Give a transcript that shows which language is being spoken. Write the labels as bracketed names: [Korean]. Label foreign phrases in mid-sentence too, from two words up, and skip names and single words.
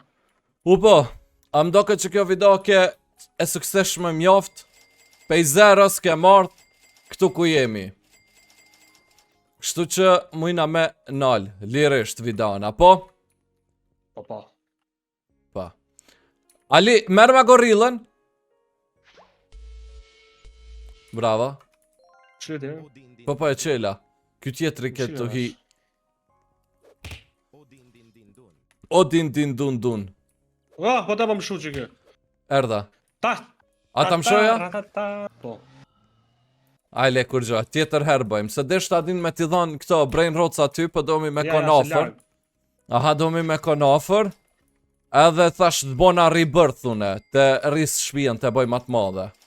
[Albanian] U po, a më doke që kjo video ke e sukseshme mjoft, pej zeros ke marrë këtu ku jemi. Kështu që mujna me nal, lirisht videon, apo? Po. Pa. Ali, merë ma gorillën. Brava. Qëti, O din din. Po e qela. Ky tjetri ke të hi. O din din din dun. O din dun. Ah, po ta më mshu që kë. Erda. Ta. A ta mshoja? Po. Ajle kur gjo, tjetër herë bëjmë. Se desh ta din me t'i dhonë këto [English] brain rots [Albanian] aty, po do mi me Ja, konafër. Aha, do mi me konafër. Edhe thash të bona rebirth une, të rris shpijen të bëj matë madhe.